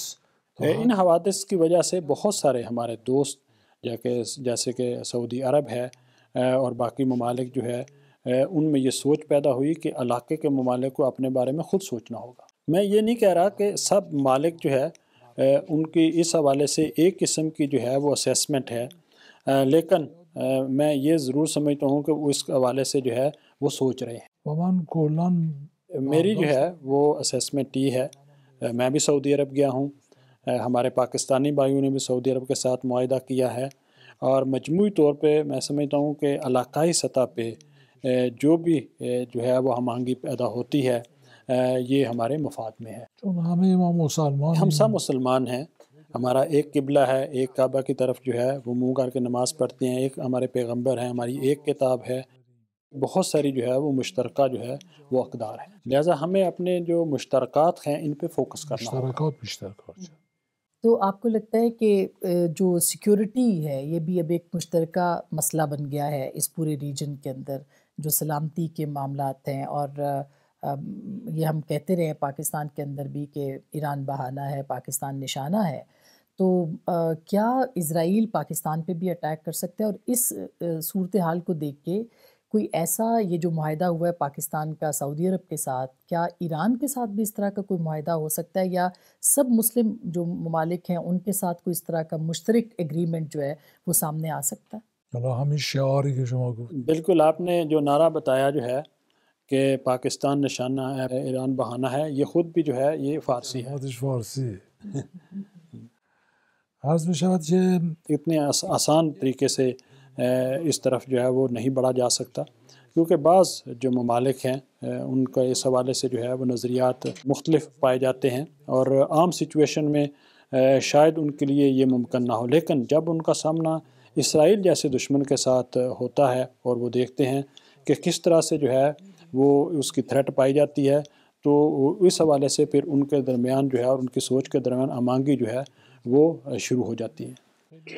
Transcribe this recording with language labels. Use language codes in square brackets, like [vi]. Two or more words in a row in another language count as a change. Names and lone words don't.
[ur] ان حوادث کی وجہ سے بہت سارے ہمارے دوست جیسے کہ سعودی عرب ہے اور باقی ممالک جو ہے ان میں یہ سوچ پیدا ہوئی کہ علاقے کے ممالک کو اپنے بارے میں خود سوچنا ہوگا۔ میں یہ نہیں کہہ رہا کہ سب ممالک جو ہے ان کی اس حوالے سے ایک قسم کی جو ہے وہ اسیسمنٹ ہے، لیکن میں یہ ضرور سمجھتا ہوں کہ وہ اس حوالے سے جو ہے وہ سوچ رہے ہیں۔ [fa] و من کلاً [ur] میری جو ہے وہ اسیسمنٹ یہ ہے، میں بھی سعودی عرب گیا ہوں، ہمارے پاکستانی بھائیوں نے بھی سعودی عرب کے ساتھ معاہدہ کیا ہے، اور مجموعی طور پہ میں سمجھتا ہوں کہ علاقائی سطح پہ جو بھی جو ہے وہ ہم آہنگی پیدا ہوتی ہے یہ ہمارے مفاد میں ہے۔ [fa] چون همه ما مسلمان [ur] ہم سب مسلمان ہیں، ہمارا ایک قبلہ ہے، ایک کعبہ کی طرف جو ہے وہ منہ کر کے نماز پڑھتے ہیں، ایک ہمارے پیغمبر ہیں، ہماری ایک کتاب ہے، بہت ساری جو ہے وہ مشترکہ جو ہے وہ اقدار ہیں، لہٰذا ہمیں اپنے جو مشترکات ہیں ان پہ فوکس کرنا ہوگا۔ [fa] مشترکات بیشتر کار کرد. [ur] تو آپ کو لگتا ہے کہ جو سیکیورٹی ہے یہ بھی اب ایک مشترکہ مسئلہ بن گیا ہے اس پورے ریجن کے اندر، جو سلامتی کے معاملات ہیں، اور یہ ہم کہتے رہے پاکستان کے اندر بھی کہ ایران بہانہ ہے، پاکستان نشانہ ہے، تو کیا اسرائیل پاکستان پہ بھی اٹیک کر سکتا ہے؟ اور اس صورتحال کو دیکھ کے کوئی ایسا یہ جو معاہدہ ہوا ہے پاکستان کا سعودی عرب کے ساتھ، کیا ایران کے ساتھ بھی اس طرح کا کوئی معاہدہ ہو سکتا ہے، یا سب مسلم جو ممالک ہیں ان کے ساتھ کوئی اس طرح کا مشترک ایگریمنٹ جو ہے وہ سامنے آ سکتا ہے؟ [fa] حالا همین شعاری که شما گفت [ur] بالکل، آپ نے جو نعرہ بتایا جو ہے کہ پاکستان نشانہ ہے، ایران بہانہ ہے، یہ خود بھی جو ہے یہ فارسی ہے۔ [fa] کلماتش فارسی. عرض می شود که [ur] اتنے آسان طریقے سے اس طرف جو ہے وہ نہیں بڑھا جا سکتا، کیونکہ بعض جو ممالک ہیں ان کا اس حوالے سے جو ہے وہ نظریات مختلف پائے جاتے ہیں، اور عام سچویشن میں شاید ان کے لیے یہ ممکن نہ ہو، لیکن جب ان کا سامنا اسرائیل جیسے دشمن کے ساتھ ہوتا ہے اور وہ دیکھتے ہیں کہ کس طرح سے جو ہے وہ اس کی تھریٹ پائی جاتی ہے، تو اس حوالے سے پھر ان کے درمیان جو ہے اور ان کی سوچ کے درمیان امانگی جو ہے وہ شروع ہو جاتی ہے۔